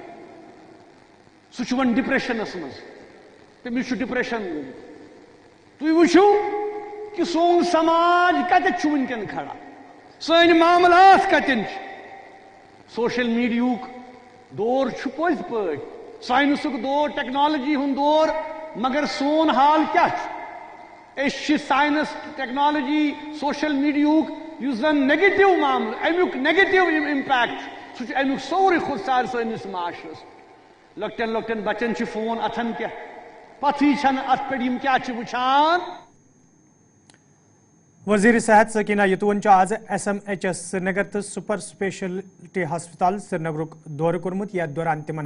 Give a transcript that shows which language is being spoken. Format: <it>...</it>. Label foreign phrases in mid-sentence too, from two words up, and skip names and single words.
<ks>سہ ون ڈپریشنس مز تمس ڈپریشن تھی وچھو کہ سون سماج کتھ ونکن کھڑا سن معاملات کتن</ks> <en>social media</en> <ks>دور پز پہ سائنسک دور ٹیکنالوجی ہند دور مگر سون حال کیا سائنس ٹیکنالوجی</ks> <en>social media</en> <ks>اس زن نیگیٹو معاملہ امیک</ks> <en>negative impact</en> <ks>سہ امیک سوری خودسار سنس معاشرس لکٹن لکٹن بچن فون اتھن کیا پتہ چھن ات پہ کیا وچھان. وزیر صحت سکینہ یتون آز SMHS سری نگر تو</ks> <en>super speciality</en> <ks>ہسپتال سری نگرک دور کورمت یتھ دوران تمن</ks>